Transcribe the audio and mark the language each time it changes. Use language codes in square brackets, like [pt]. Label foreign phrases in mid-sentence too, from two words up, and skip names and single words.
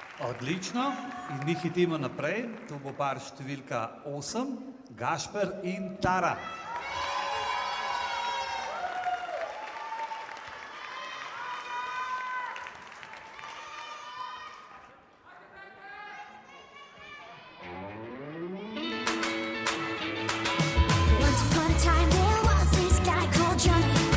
[sl] Odlično. In mi hitimo naprej. To bo par številka 8, Gašper in Tara. [en] Once upon a time there was this guy called Johnny.